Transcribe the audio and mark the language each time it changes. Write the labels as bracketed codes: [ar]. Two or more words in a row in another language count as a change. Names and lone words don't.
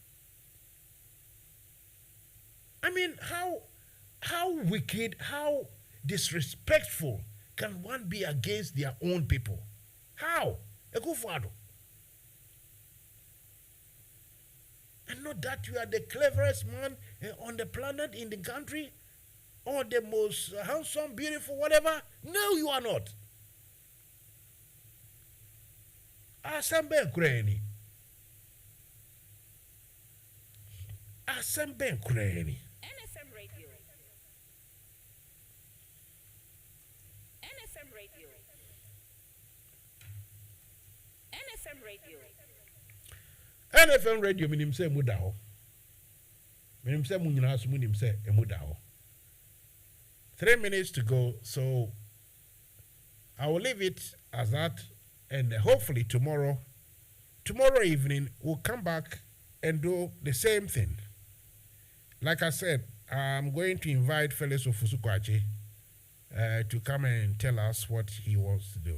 [en] I mean, how wicked, how disrespectful can one be against their own people? How? Ekufado. And not that you are the cleverest man on the planet, in the country, or the most handsome, beautiful, whatever. No, you are not. Asembe Kureni. Asembe Kureni. NFM Radio. NFM Radio. NFM Radio. [ak] NFM Radio minim se muda ho. Minim se munyina so minim se emuda ho. [en] 3 minutes to go, so I will leave it as that, and hopefully tomorrow evening we'll come back and do the same thing. Like I said, I'm going to invite Felix Ofusukwachi to come and tell us what he wants to do.